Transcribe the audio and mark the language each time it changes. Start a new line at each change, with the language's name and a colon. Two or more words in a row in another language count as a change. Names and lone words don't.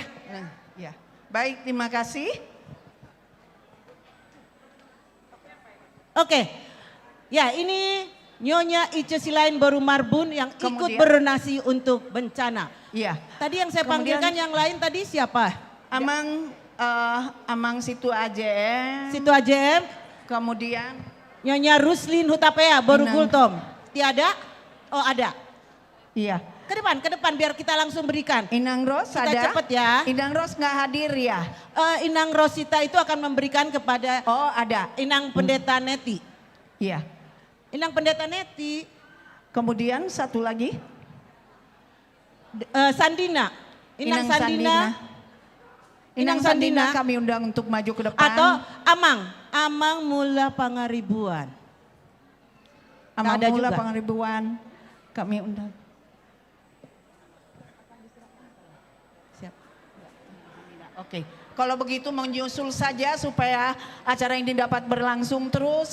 Indonesian: Ya. Baik, terima kasih. Oke. Ya, ini Nyonya Ice Silayan Boru Marbun yang ikut Kemudian? berdonasi untuk bencana. Iya. Tadi yang saya Kemudian- panggilkan yang lain tadi siapa? Amang Situ AJM. Situ AJM, Kemudian Nyonya Ruslin Hutapea baru Inang. kultom. Tiada? Oh ada. Iya. Ke depan biar kita langsung berikan. Inang Ros Kita ada? cepet ya. Inang Ros nggak hadir ya? Inang Rosita itu akan memberikan kepada ada. Inang Pendeta Neti. Iya. Inang Pendeta Neti. Kemudian satu lagi. Sandina. Inang Sandina. Inang Sandina kami undang untuk maju ke depan. Atau Amang Mula Pangaribuan. Amang ada Mula juga. Pangaribuan kami undang. Siap. Oke, kalau begitu menyusul saja supaya acara ini dapat berlangsung terus.